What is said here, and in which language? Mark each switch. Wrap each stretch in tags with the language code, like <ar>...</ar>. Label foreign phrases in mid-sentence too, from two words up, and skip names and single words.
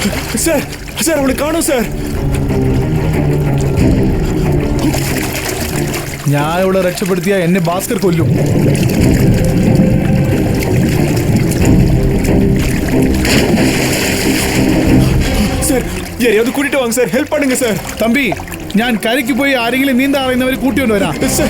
<ta>சார் சார் அவளை காணோம் சார்.</ta> <ml>ഞാൻ ഇവിടെ രക്ഷപ്പെടുത്തിയ എന്നെ ഭാസ്കർ കൊല്ലും.</ml> <ta>சார் யாரையாவது கூட்டிட்டு வாங்க சார், ஹெல்ப் பண்ணுங்க சார்.</ta> <ml>തമ്പി, ഞാൻ കരയ്ക്ക് പോയി ആരെങ്കിലും നീന്താൻ അറിയുന്നവർ കൂട്ടിക്കൊണ്ട് വരാം.</ml> <ta>சார்</ta>